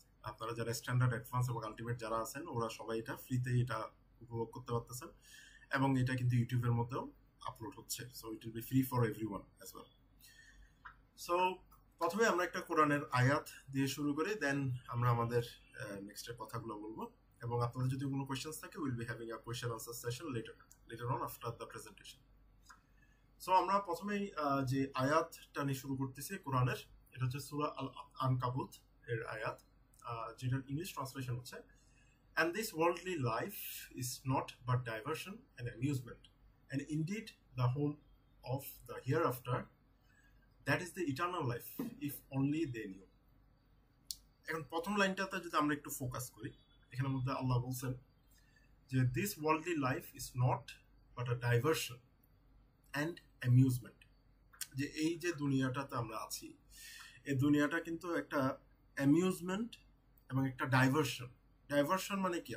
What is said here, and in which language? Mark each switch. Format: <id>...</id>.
<bn>আপনারা যারা standard, advance এবং আলটিমেট যারা আছেন ওরা সবাই এটা ফ্রিতেই এটা উপভোগ করতে পারতেছেন, এবং এটা কিন্তু ইউটিউবের মধ্যেও আপলোড হচ্ছে।</bn> <en>So it will be free for everyone as well.</en> <bn>So প্রথমে আমরা একটা কোরআনের আয়াত দিয়ে শুরু করি, দেন আমরা আমাদের নেক্সটের কথাগুলো বলবো, এবং আপনাদের যদি কোনো কোয়েশ্চেন্স থাকে</bn> <en>Will be having a question answer session later on after the presentation.</en> <bn>So আমরা প্রথমেই যে আয়াতটা নিয়ে শুরু করতেছি কোরআনের, এটা হচ্ছে সূরা আল আনকাবুত এর আয়াত, যেটার ইংলিশ ট্রান্সলেশন হচ্ছে,</bn> <en>and this worldly life is not but diversion and amusement, and indeed the home of the hereafter, that is the eternal life, if only they knew.</en> <bn>এখন প্রথম লাইনটাতে যদি আমরা একটু ফোকাস করি, এখানের মধ্যে আল্লাহ বলছেন যে</bn> <en>this worldly life is not but a diversion and amusement,</en> <bn>যে এই যে দুনিয়াটাতে আমরা আছি, এই দুনিয়াটা কিন্তু একটা অ্যামিউজমেন্ট এবং একটা ডাইভার্সন। ডাইভার্সন মানে কি?</bn>